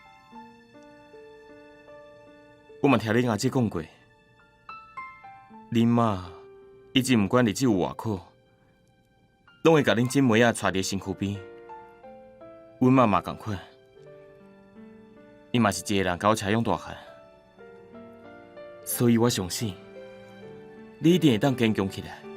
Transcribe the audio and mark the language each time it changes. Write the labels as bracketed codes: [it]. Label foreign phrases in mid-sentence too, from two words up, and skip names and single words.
[nan] 我嘛听恁阿姊讲过，恁妈一直毋管日子有偌苦。拢会甲恁姊妹仔带伫身躯边，阮妈嘛共款，伊嘛是一个人甲我车养大汉，所以我相信你一定会当坚强起来。